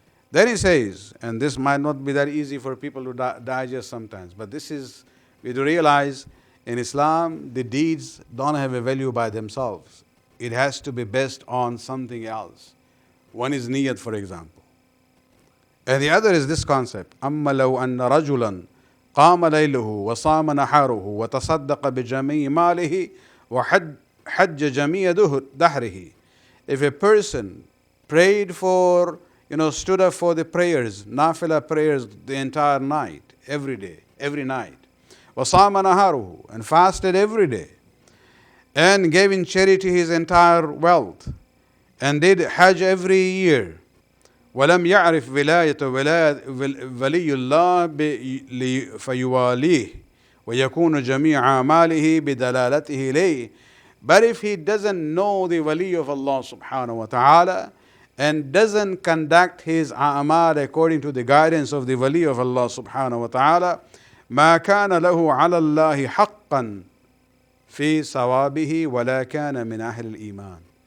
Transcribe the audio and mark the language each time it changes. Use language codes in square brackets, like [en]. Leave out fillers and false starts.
[en] Then he says, and this might not be that easy for people to digest sometimes, but this is, we do realize in Islam, the deeds don't have a value by themselves. It has to be based on something else. One is niyat, for example. And the other is this concept. [ar] أَمَّا لَوْ أَنَّ رَجُلًا قام ليله وصام نحره وتصدق بجميع ماله وحج جميع دهره. [en] If a person prayed for, stood up for the prayers, nafila prayers the entire night, every day, every night, [ar] وصام نهاره, [en] and fasted every day, and gave in charity his entire wealth, and did Hajj every year. [ar] ولم يعرف ولاية ولي الله فيواليه ويكون جميع أعماله بدلالته إليه. [en] But if he doesn't know the wali of Allah subhanahu wa ta'ala and doesn't conduct his a'mal according to the guidance of the wali of Allah subhanahu wa ta'ala, [ar] ما كان له على الله حقا في ثوابه ولا كان من أهل الإيمان.